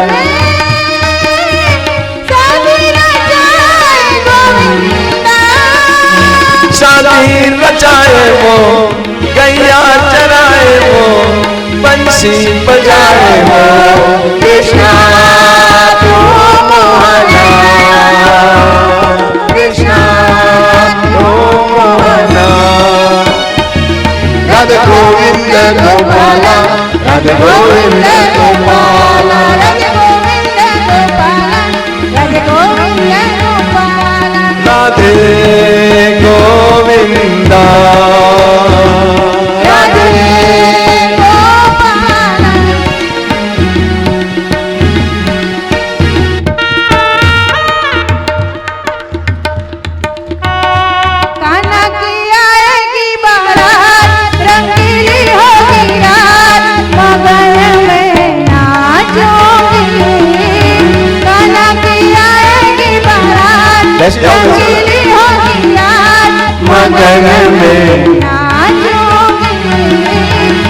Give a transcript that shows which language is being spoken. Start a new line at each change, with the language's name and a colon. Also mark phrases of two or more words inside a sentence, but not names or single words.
Hindi: शादी रचाए वो गैया चराए वो बंसी बजाए वो कृष्णा तो मोहना, कृष्णा तो मोहना, राधे गोविंद गोपाला, राधे गोविंद गोपाला, રાધે ગોવિંદ ગોપાલા, રાધે ગોવિંદ ગોપાલા, राधे गोविंदा, રાધે ગોપાલા. कान्हा की आएगी बारात, रंगीली होगी रात, मगन में नाचोगी. कान्हा की आएगी बारात,
English: Let's go.
Hindi: रंगीली होगी रात, मगन में नाचोगी.